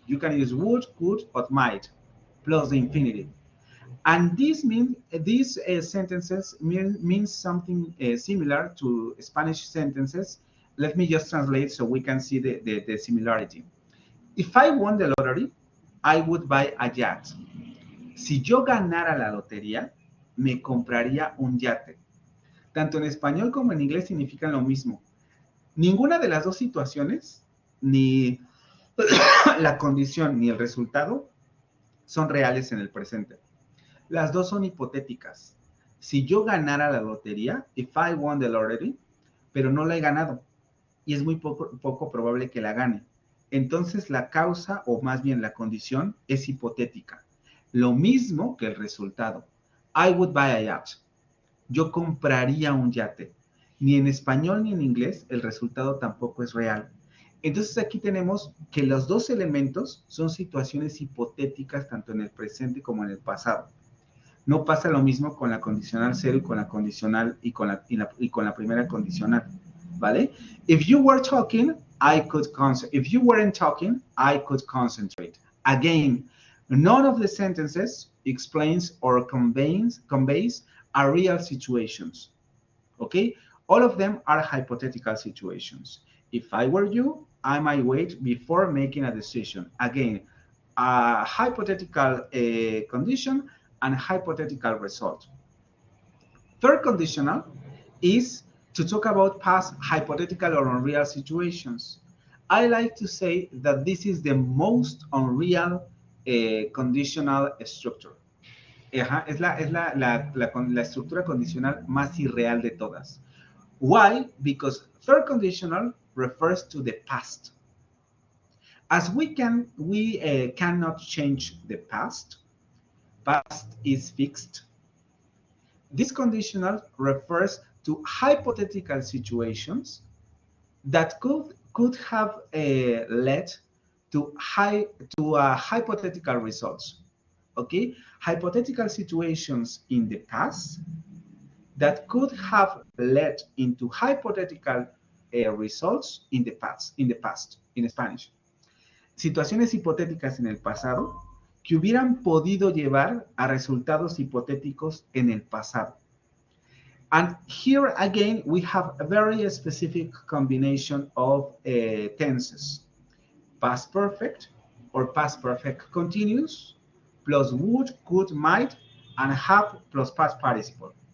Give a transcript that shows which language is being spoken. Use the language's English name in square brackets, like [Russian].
[English] You can use would, could, or might plus the infinitive. And this means these sentences means something similar to Spanish sentences. Let me just translate so we can see the similarity. If I won the lottery, I would buy a yacht. [Spanish] Si yo ganara la lotería, me compraría un yate. Tanto en español como en inglés significan lo mismo. Ninguna de las dos situaciones, ni la condición ni el resultado, son reales en el presente. Las dos son hipotéticas. Si yo ganara la lotería, [English] if I won the lottery, [Spanish] pero no la he ganado, y es muy poco probable que la gane. Entonces la causa, o más bien la condición, es hipotética. Lo mismo que el resultado. [English] I would buy a yacht. [Spanish] Yo compraría un yate. Ni en español ni en inglés el resultado tampoco es real. Entonces aquí tenemos que los dos elementos son situaciones hipotéticas tanto en el presente como en el pasado. No pasa lo mismo con la condicional 0 y con la condicional y con la primera condicional, ¿vale? [English] If you were talking, I could concentrate. If you weren't talking, I could concentrate. Again, none of the sentences explains or conveys are real situations, okay? All of them are hypothetical situations. If I were you, I might wait before making a decision. Again, a hypothetical condition and hypothetical result. Third conditional is to talk about past hypothetical or unreal situations. I like to say that this is the most unreal conditional structure. [Spanish] Ajá, es la estructura condicional más irreal de todas. [English] Why? Because third conditional refers to the past. As we cannot change the past is fixed. This conditional refers to hypothetical situations that could have led to hypothetical results. Okay, hypothetical situations in the past that could have led into hypothetical results in the past, in Spanish. [Spanish] Situaciones hipotéticas en el pasado que hubieran podido llevar a resultados hipotéticos en el pasado. [English] And here again, we have a very specific combination of tenses. Past perfect or past perfect continuous plus would, could, might, and have plus past participle.